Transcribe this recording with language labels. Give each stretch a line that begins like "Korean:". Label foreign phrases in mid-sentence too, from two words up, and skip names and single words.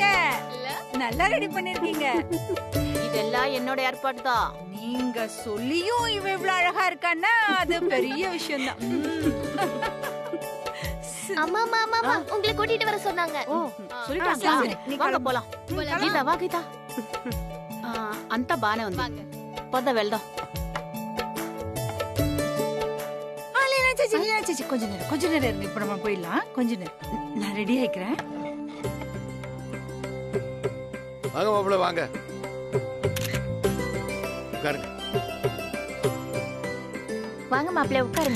Tamil: நல்லா ரெடி பண்ணிருக்கீங்க. இதெல்லாம் என்னோட ஏற்பாடு தான். நீங்க சொல்லியும் இவ இவ்வளவு அழகா இருக்கான்னா அது பெரிய விஷயம் தான். அம்மா மாமா உங்களை கூட்டிட்டு வர சொன்னாங்க. சொல்லிட்டாங்களா? சரி, நீ வாங்க கிளம்பு. போலாம்.
Telugu: గీత వా గీత. అంతా బానే ఉంది. పద వెళ్దాం.
Tamil: கொஞ்ச நேரம் இருங்க. இப்ப நம்ம போயிடலாம். கொஞ்ச நேரம் நான் ரெடி ஆயிக்கிறேன். வாங்க மாப்பிள்ள, வாங்க உட்காருங்க. வாங்க மாப்பிள்ளை உட்காருங்க.